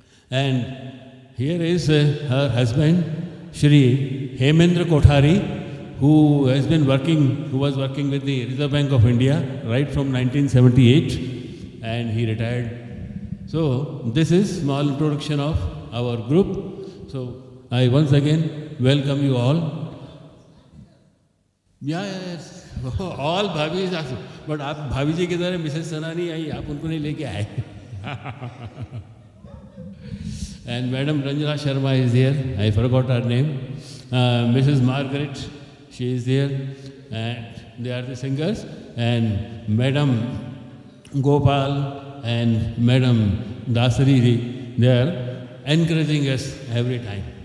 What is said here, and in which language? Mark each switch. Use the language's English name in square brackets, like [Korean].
[English] And here is her husband, Shri Hemendra Kothari, who was working with the Reserve Bank of India right from 1978, and he retired. So this is small introduction of our group. So I once again welcome you all. Yes, all bhabis are, but [Hindi] आप भाभी जी किधर है? Mrs सना नहीं आई, आप उनको नहीं लेके आए. [English] And Madam Ranjana Sharma is here. I forgot her name. Mrs. Margaret, she is there, and they are the singers. And Madam Gopal and Madam Dasari, they are encouraging us every time.